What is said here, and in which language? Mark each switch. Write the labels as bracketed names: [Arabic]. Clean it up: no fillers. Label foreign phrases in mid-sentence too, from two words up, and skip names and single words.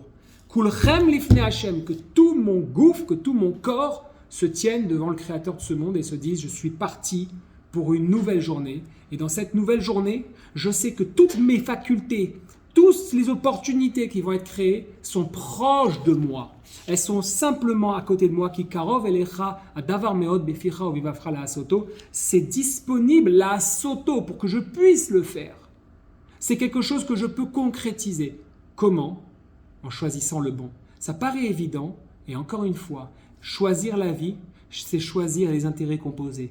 [Hebrew] כולכם לפני השם, [French] que tout mon gouffre, que tout mon corps se tienne devant le Créateur de ce monde et se dise, je suis parti pour une nouvelle journée. Et dans cette nouvelle journée, je sais que toutes mes facultés, toutes les opportunités qui vont être créées sont proches de moi. Elles sont simplement à côté de moi. [Hebrew] כי קרוב אליך הדבר מאד בפיך ובלבבך לעשותו. [French] C'est disponible [Hebrew] לעשותו [French] pour que je puisse le faire. C'est quelque chose que je peux concrétiser. Comment? En choisissant le bon. Ça paraît évident, et encore une fois, choisir la vie, c'est choisir les intérêts composés.